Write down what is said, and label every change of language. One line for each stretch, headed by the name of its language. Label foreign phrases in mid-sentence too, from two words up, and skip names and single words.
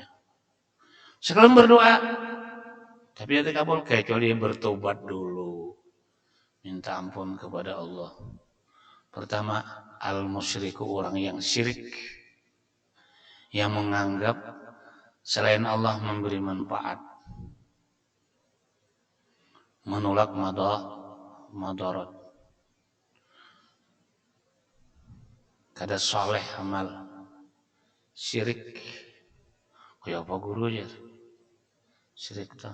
Indonesian: Sekalian berdoa tapi tidak kabul, kecuali bertobat dulu, minta ampun kepada Allah. Pertama, al-musyriku, orang yang syirik, yang menganggap selain Allah memberi manfaat, menolak madarat.
Banjar: Kada soleh amal, syirik. Kayak apa guru aja syirik tuh.